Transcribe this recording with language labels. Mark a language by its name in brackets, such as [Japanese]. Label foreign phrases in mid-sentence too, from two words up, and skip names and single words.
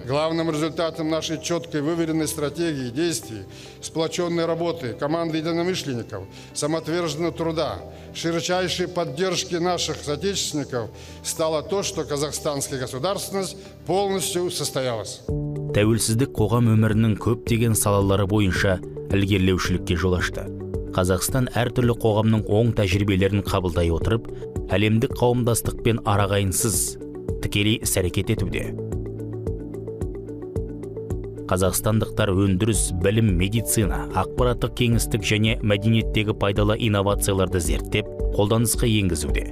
[Russian] Главным результатом нашей четкой выверенной стратегии действий, сплоченной работы, команды единомышленников, самоотверженного труда, широчайшей поддержки наших соотечественников стало то, что казахстанская государственность полностью состоялась. [Kazakh] Тәуелсіздік қоғам өмірінің көптеген салалары бойынша ілгерілеушілікке жол ашты. Қазақстан әртүрлі қоғамның оң тәжірибелерін қабылдай отырып, әлемдік қауымдастықпен арағайынсыз тікелей іс-әрекет етуде. Қазақстандықтар өндіріс, білім, медицина, ақпараттық кеңістік және мәдениеттегі пайдалы инновацияларды зерттеп, қолданысқа енгізуде.